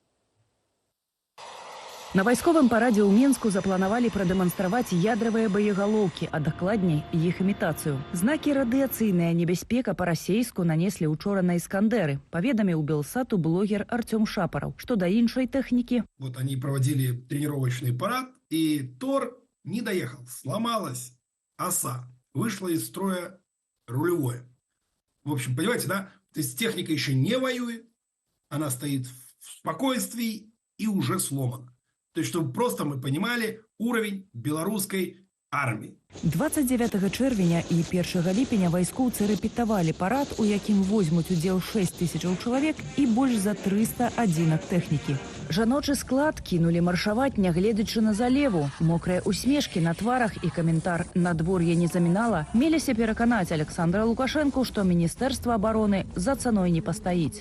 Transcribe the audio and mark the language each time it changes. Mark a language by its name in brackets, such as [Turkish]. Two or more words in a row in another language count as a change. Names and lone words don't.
[Belarusian] На вайсковым парадзе ў Менску запланавалі прадэманстраваць ядравыя боегалоўкі, а дакладней іх імітацыю. Знакі радыяцыйная небяспека па-расейску нанеслі учора на Іскандэры, паведаміў Белсату блогер Артём Шапараў. Што да іншай тэхнікі? [Russian] Вот они проводили тренировочный парад, и Тор не доехал, сломалась оса, вышла из строя рулевое. В общем, понимаете, да? То есть техника еще не воюет, она стоит в спокойствии и уже сломана. То есть, чтобы просто мы понимали уровень белорусской армии. [Belarusian] 29 чэрвеня і 1 ліпеня вайскоўцы рэпетавалі парад, у якім возьмуць удзел 6 тысячаў чалавек і больш за 300 адзінак тэхнікі. Жаночы склад кінулі маршаваць, нягледзячы на залеву. Мокрая усмешкі на тварах і каментар «Надвор'е не замінала» меліся пераканаць Александра Лукашэнку, што Міністэрства абароны за цаной не пастаіць.